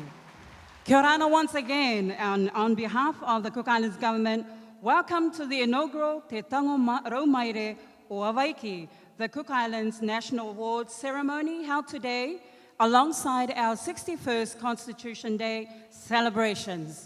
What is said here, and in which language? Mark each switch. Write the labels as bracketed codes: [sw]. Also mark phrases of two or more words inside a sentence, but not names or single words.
[mi] Kia ora ana [en] once again, and on behalf of the Cook Islands Government, welcome to the inaugural Te Tango Rau Maire o Awaiki, the Cook Islands National Awards ceremony held today alongside our 61st Constitution Day celebrations.